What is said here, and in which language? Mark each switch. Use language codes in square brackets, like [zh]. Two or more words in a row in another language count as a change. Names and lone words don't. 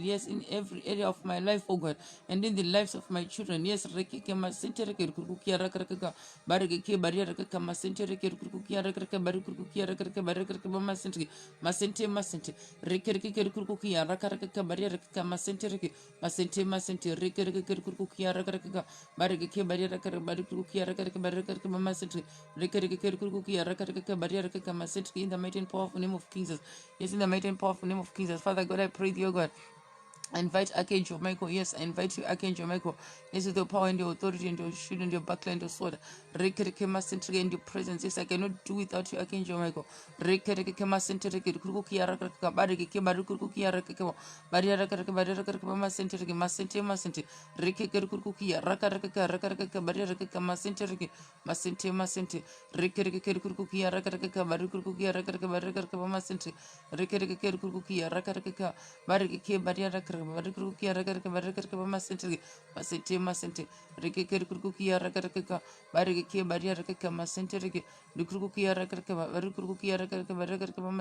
[en] Yes, in every area of my life, oh God. And in the lives of my children. Yes, rekeke masente reke kurukukia raka bareke baria raka masente reke kurukukia raka barikurukia raka masente reke kurukukia raka baria raka masente reke masente reke kurukukia raka bareke baria raka barikurukia raka masente reke kurukukia raka baria raka masente in the mighty and powerful name of Jesus. Yes, in the mighty and powerful name of Jesus. Father God, I pray thee, oh God. I invite Archangel Michael. Yes, I invite you, Archangel Michael. Yes, with your power and your authority and your shield and your buckler and your sword. Rekereke masentere and your presence. Yes, I cannot do without you, Archangel Michael. Rekereke masentere kurukuki arakaka bareke barukuki arakaka baraka masentere masente rekeke kurukuki arakaka baraka masente rekereke kurukuki arakaka barukuki arakaka masente rekereke kurukuki arakaka bareke baraka masente rekeke kurukuki arakaka bareke baraka masente reke kurukuki arakaka barukuki arakaka